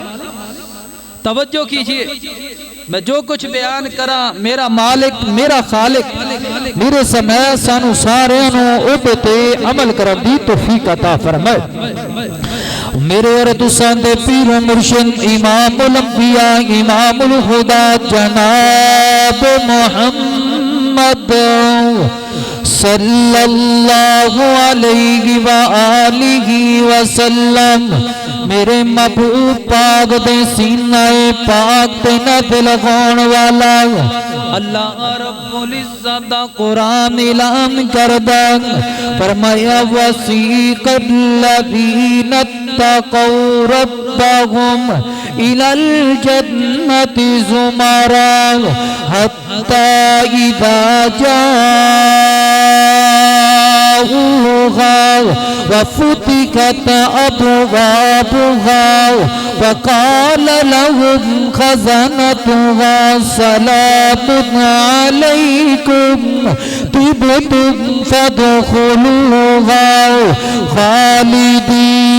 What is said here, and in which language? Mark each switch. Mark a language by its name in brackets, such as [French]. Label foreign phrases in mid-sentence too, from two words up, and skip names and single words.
[Urdu] توجہ کیجیے, [Punjabi] میں جو کچھ بیان کرا میرا مالک، میرا خالق میرے سمے سانوں سارے اوہدے تے عمل کرن دی توفیق عطا فرمائے. میرے اور تساں دے پیر مرشد [Arabic] امام الانبیاء امام الخدا [Punjabi] جناب محمد صلی اللہ [Arabic] علیہ و آلہ وسلم [Punjabi] میرے محبوب پاک دے سینے پاک تے نازل ہونے والا اللہ [Arabic] رب العزت [Punjabi] دا قرآن اعلان کردا فرمایا [Arabic] وسيق الذين اتقوا ربهم إلى الجنة زمرا حتى إذا جاءوها وفتحت أبوابها وقال لهم خزنتها سلام عليكم طبتم فادخلوها خالدين.